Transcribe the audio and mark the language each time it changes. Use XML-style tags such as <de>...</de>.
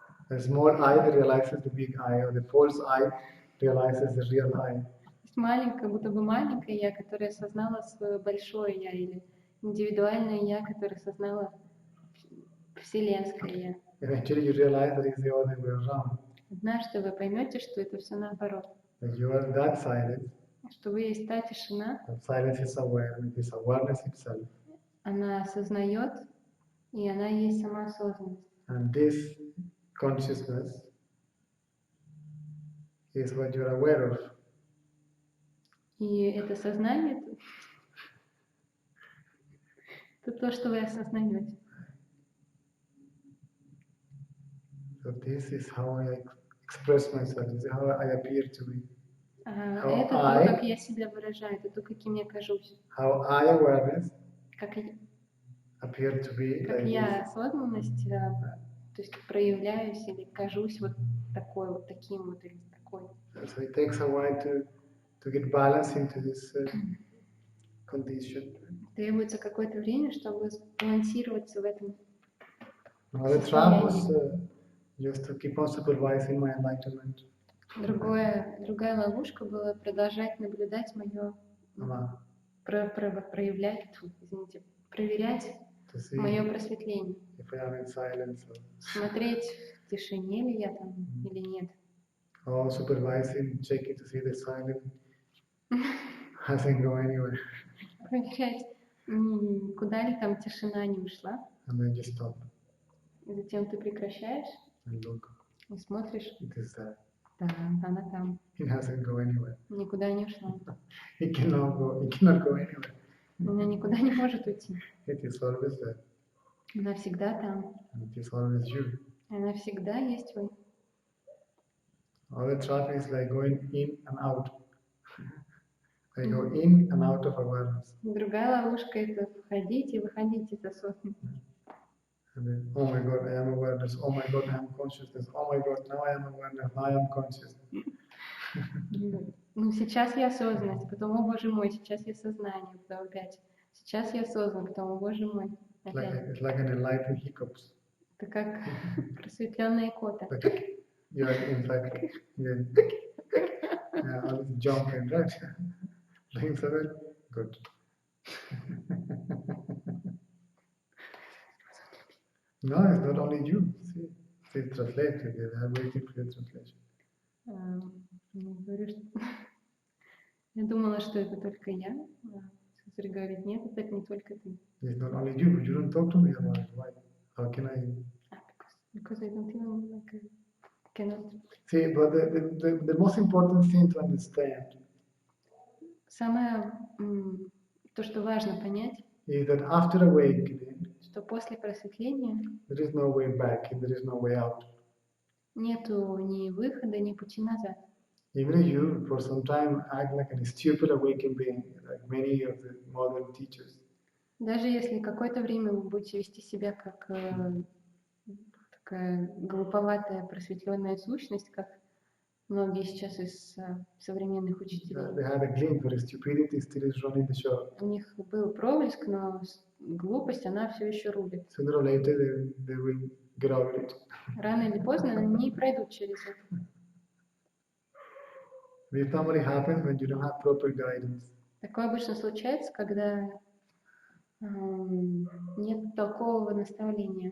<en>The small I that realizes the big I, or the false I realizes the real I.</en> <ru>Маленькое, будто бы маленькое я, которое осознало свое большое я, или индивидуальное я, которое осознало вселенское я.</ru> <en>Eventually you realize that it's the other way around.</en> <ru>Однажды вы поймете, что это все наоборот.</ru> <en>That you are that silence.</en> <ru>Что вы есть та тишина.</ru> <en>That silence is awareness, it is awareness itself.</en> <ru>Она осознает, и она есть сама осознанность.</ru> <en>And this consciousness is what you are aware of.</en> <ru>И это сознание, это то, что вы осознаете.</ru> <en>So this is how I express myself. This is how I appear to be.</en> <ru>Это то, как я себя выражаю, это то, каким я кажусь.</ru> <en>How I awareness</en> <ru>Как</ru> <en>appear to be.</en> <ru>Как</ru> <en>like</en> <ru>я осознанность, то есть проявляюсь или кажусь вот такой, вот таким вот или такой.</ru> <en>So it takes a while to get balance into this condition.</en> <ru>Требуется какое-то время, чтобы сбалансироваться в этом.</ru> <en>Another trap was just to keep on supervising my enlightenment.</en> <ru>Другая ловушка была продолжать наблюдать мое, проверять мое просветление.</ru> <en>If I am in silence,</en> <ru>Смотреть, в тишине ли я там или нет.</ru> <en>Or supervising, checking to see the silence hasn't go anywhere.</en> <ru>Проверять, куда ли там тишина не ушла.</ru> <en>And then just stop.</en> <ru>И затем ты прекращаешь</ru> <en>and look.</en> <ru>И смотришь.</ru> <en>It is there.</en> <ru>Да, она там.</ru> <en>It hasn't go anywhere.</en> <ru>Никуда не ушла.</ru> <en>It cannot go anywhere.</en> <ru>Она никуда не может уйти.</ru> <en>It is always there.</en> <ru>Она всегда там.</ru> <en>And it is always you.</en> <ru>Она всегда есть вы.</ru> <en>All the trap is like going in and out. I go in and out of awareness.</en> <ru>Другая ловушка — это входить и выходить из осознанности.</ru> <en>And then, oh my God, I am awareness. Oh my God, I am consciousness. Oh my God, now I am awareness. Now I am conscious.</en> <ru>Ну, сейчас я осознанность, потом, о боже мой, сейчас я сознание, потом опять. Сейчас я осознан, потом, о боже мой, опять.</ru> <en>It's like an enlightened hiccups.</en> <ru>Это как просветленная кота.</ru> <en>You are in fact, all this jumping, right? Things of it, good. No, it's not only you. See, it's translated. I have waited for the translation.</en> <ru>Я думала, что это только я. Сестра говорит, нет, это не только ты.</ru> <en>It's not only you, but you don't talk to me about it. Why? How can I? Because I don't even like cannot. See, but the most important thing to understand.</en> <ru>Самое то, что важно понять.</ru> <en>Is that after awakening,</en> <ru>что после просветления</ru> <en>there is no way back, and there is no way out.</en> <ru>Нету ни выхода, ни пути назад.</ru> <en>Even if you, for some time, act like a stupid awakened being, like many of the modern teachers.</en> <ru>Даже если какое-то время вы будете вести себя как такая глуповатая просветленная сущность, как многие сейчас из современных учителей.</ru> <en>They had a glimpse, but stupidity still is running the show.</en> <ru>У них был проблеск, но глупость, она все еще рулит.</ru> <en>Sooner or later, they will get over it.</en> <ru>Рано или поздно они пройдут через это.</ru> <en>This normally happens when you don't have proper guidance.</en> <ru>Такое обычно случается, когда нет толкового наставления.</ru>